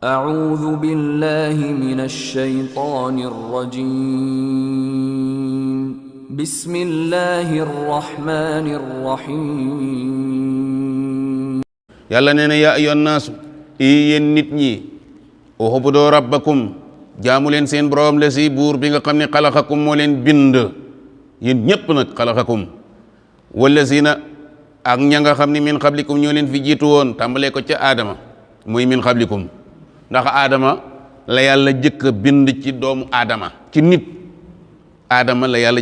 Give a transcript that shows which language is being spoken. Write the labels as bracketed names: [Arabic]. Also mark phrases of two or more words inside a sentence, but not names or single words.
[Arabic] أعوذ بالله من الشيطان الرجيم بسم الله الرحمن الرحيم [Wolof] yàlla nee na [Arabic] يا أيها الناس [Wolof] yéen nit ñi [Arabic] اعبدوا ربكم [Wolof] jaamu leen seen borom la si buur bi nga xam ne xalaqakum moo leen bind yéen ñépp nag [Arabic] خلقكم والذين [Wolof] ak ña nga xam ne min qablikum ñoo leen fi jiitu woon tàmbalee ko ca aadama muy [Arabic] من قبلكم [Wolof] ndax aadama la yàlla jëkk a bind ci doomu aadama ci nit aadama la yàlla